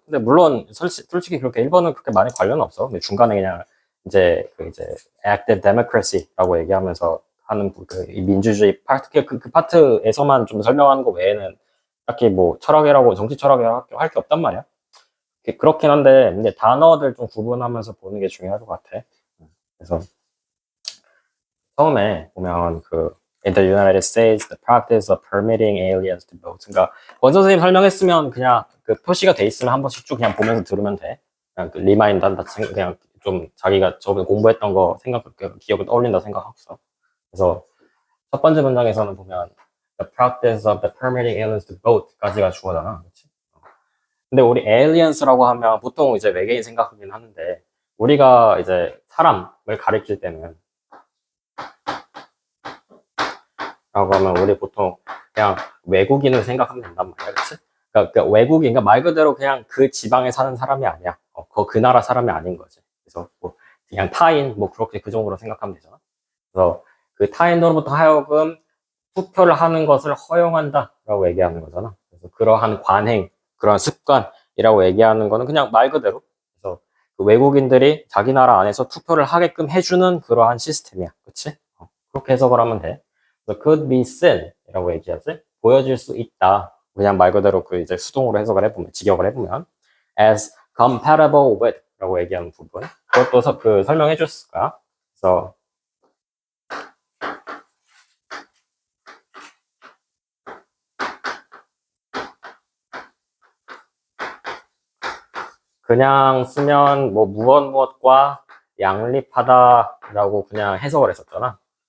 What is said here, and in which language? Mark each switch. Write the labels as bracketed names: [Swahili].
[Korean] 근데 물론 솔직히 그렇게 1번은 그렇게 많이 관련은 없어. 근데 중간에 그냥 이제 active democracy라고 얘기하면서 하는 이 민주주의 파트 그 파트에서만 좀 설명하는 거 외에는 딱히 뭐 철학이라고 정치 철학이라고 할 게 없단 말이야. 그렇긴 한데 근데 단어들 좀 구분하면서 보는 게 중요할 것 같아. 그래서 처음에 보면 [English] in the United States, the practice of permitting aliens to vote. [Korean] 그러니까 권 선생님 설명했으면 그냥 표시가 돼 있으면 한 번씩 쭉 그냥 보면서 들으면 돼. 그냥 리마인드 한다. 그냥 좀 자기가 저번에 공부했던 거 기억을 떠올린다 생각하고서. 그래서 첫 번째 문장에서는 보면 [English] the practice of the permitting aliens to vote [Korean] 까지가 주어잖아. 그렇지? 근데 우리 aliens라고 하면 보통 이제 외계인 생각하긴 하는데 우리가 이제 사람을 가리킬 때는 라고 하면 우리 보통 그냥 외국인을 생각하면 된단 말이야, 그치? 그러니까 외국인, 그러니까 말 그대로 그냥 그 지방에 사는 사람이 아니야. 그 나라 사람이 아닌 거지. 그래서 뭐 그냥 타인, 뭐 그렇게 그 정도로 생각하면 되잖아. 그래서 그 타인으로부터 하여금 투표를 하는 것을 허용한다라고 얘기하는 거잖아. 그래서 그러한 관행, 그러한 습관이라고 얘기하는 거는 그냥 말 그대로. 그래서 그 외국인들이 자기 나라 안에서 투표를 하게끔 해주는 그러한 시스템이야, 그치? 그렇게 해석을 하면 돼. [English] could be seen [Korean] 이라고 얘기하지. 보여질 수 있다. 그냥 말 그대로 이제 수동으로 해석을 해보면, 직역을 해보면 [English] as compatible with [Korean] 라고 얘기하는 부분. 그것도 설명해 줬을 거야. 그래서 그냥 쓰면 뭐 무엇과 양립하다라고 그냥 해석을 했었잖아.